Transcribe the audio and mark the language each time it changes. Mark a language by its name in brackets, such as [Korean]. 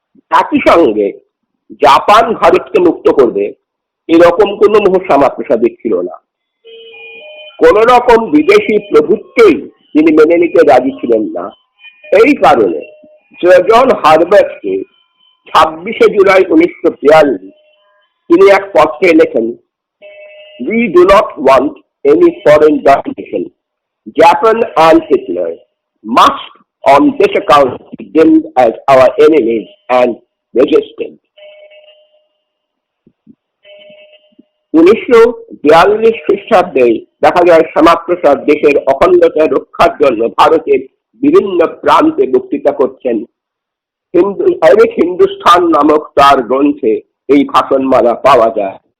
[Bangla] একই সঙ্গে জাপান ভারতকে মুক্ত করবে এরকম কোন মোহ শ্যামাপ্রসাদের ছিল না। কোন রকম বিদেশি প্রভুত্বই তিনি মেনে নিতে রাজি ছিলেন না। এই কারণে জন হারবার্টকে 26শে জুলাই 1942 তিনি এক পত্রে লেখেন, [English] "We do not want any foreign domination. Japan and Hitler must on this account be deemed as our enemies and resisted." [Bangla] 1942 খ্রিস্টাব্দে দেখা যায় শ্যামাপ্রসাদ দেশের অখণ্ডতা রক্ষার জন্য ভারতের বিভিন্ন প্রান্তে বক্তৃতা করছেন। হিন্দুস্থান নামক তার গ্রন্থে এই ভাষণমালা পাওয়া যায়।